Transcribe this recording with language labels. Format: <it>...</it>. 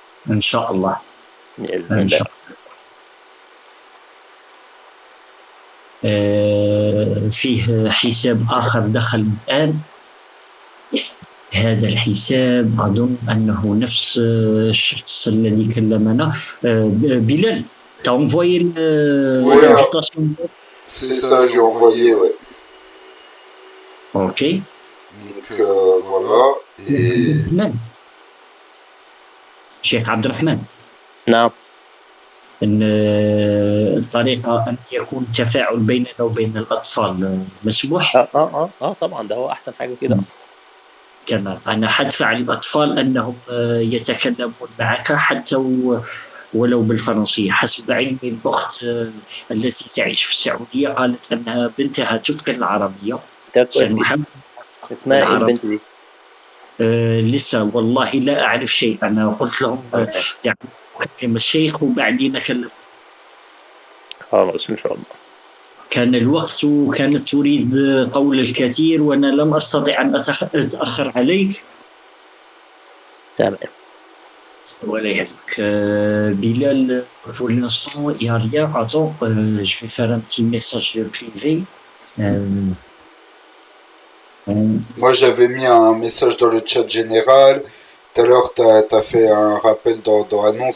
<ar>إن شاء الله. إن شاء الله. فيه حساب آخر دخل الآن. هذا الحساب أظن أنه نفس الشخص الذي كلمنا.</ar> <fr>بلال، tu as envoyé l'invitation? C'est ça, j'ai envoyé, ouais. Ok. Donc voilà. Et...</fr> <ar>شيخ عبد الرحمن. نعم. إن الطريقة أن يكون تفاعل بيننا وبين الأطفال مسموح؟ طبعا، ده هو أحسن حاجة كده أصلا. تمام. أنا حدفع الأطفال أنهم يتكلمون معك حتى ولو بالفرنسية. حسب علمي الأخت التي تعيش في السعودية قالت أنها بنتها تتقن العربية. اسمها إيه البنت دي؟ لسه والله لا أعرف شيء. أنا قلت لهم يعني أكلم الشيخ وبعدين أكلم. خلاص إن شاء الله. كان الوقت وكانت تريد قول الكثير وأنا لم أستطع أن أتأخر عليك. تمام.</ar> <fr>Voilà, Bilal, pour l'instant, il n'y a rien. Attends, je vais faire un petit message privé. Moi, j'avais mis un message dans le chat général. Tout à l'heure, t'as fait un rappel dans annonce.</fr>